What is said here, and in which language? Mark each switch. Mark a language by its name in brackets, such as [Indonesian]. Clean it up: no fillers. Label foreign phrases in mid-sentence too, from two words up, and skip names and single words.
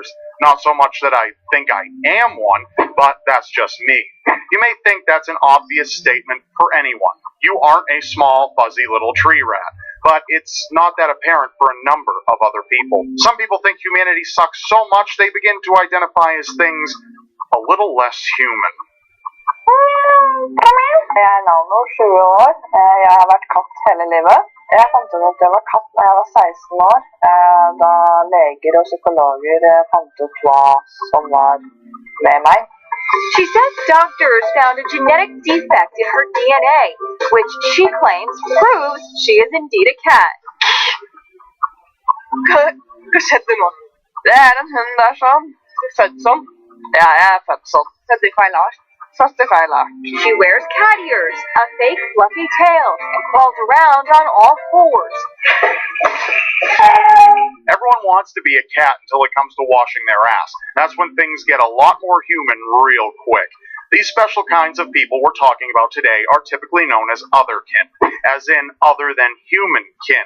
[English] Not so much that I think I am one, but that's just me. You may think that's an obvious statement for anyone. You aren't a small, fuzzy little tree rat. But it's not that apparent for a number of other people. Some people think humanity sucks so much they begin to identify as things a little less human. [Norwegian] Jeg er Nano, 20 år. Jeg har vært katt hele livet. Jeg fant ut at jeg var katt da jeg var 16 år, da leger og psykologer fant ut hva som var med meg. [English] She says doctors found a genetic defect in her DNA, which she claims proves she is indeed a cat. [Norwegian] Hva skjedde nå? Det er en hund der sånn. Født sånn. Ja, jeg er født sånn. Født i feil art. [English] She wears cat ears, a fake fluffy tail, and crawls around on all fours. Everyone wants to be a cat until it comes to washing their ass. That's when things get a lot more human real quick. These special kinds of people we're talking about today are typically known as otherkin, as in other than human kin.